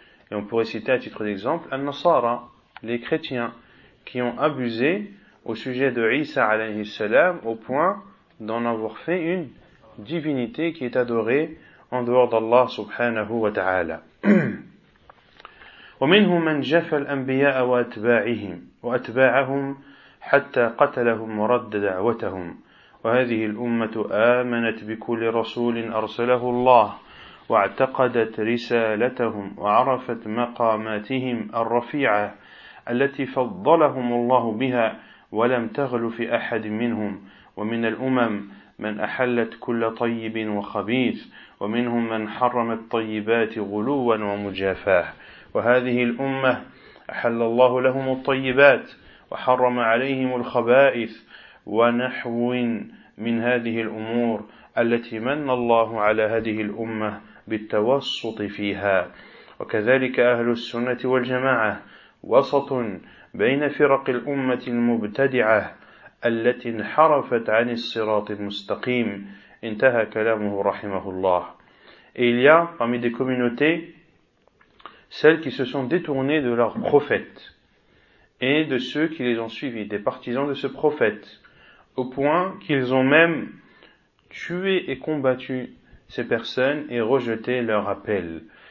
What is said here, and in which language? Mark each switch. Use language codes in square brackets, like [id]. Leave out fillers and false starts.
[fr] Et on pourrait citer à titre d'exemple Al-Nasara, les chrétiens, qui ont abusé au sujet de Isa [ar] alayhi salam [fr] au point d'en avoir fait une divinité qui est adorée en dehors d'Allah [ar] subhanahu wa ta'ala. ومنهم من جفى الأنبياء وأتباعهم حتى قتلهم ورد دعوتهم وهذه الأمة آمنت بكل رسول أرسله الله واعتقدت رسالتهم وعرفت مقاماتهم الرفيعة التي فضلهم الله بها ولم تغل في أحد منهم ومن الأمم من أحلت كل طيب وخبيث ومنهم من حرم الطيبات غلوا ومجافاه وهذه الأمة أحل الله لهم الطيبات وحرم عليهم الخبائث ونحو من هذه الأمور التي من الله على هذه الأمة بالتوسط فيها وكذلك أهل السنة والجماعة وسط بين فرق الأمة المبتدعة التي انحرفت عن الصراط المستقيم انتهى كلامه رحمه الله. [fr] Et il y a parmi des communautés celles qui se sont détournées de leurs prophètes et de ceux qui les ont suivis, des partisans de ce prophète, au point qu'ils ont même tué et combattu ces personnes et rejeté leur appel.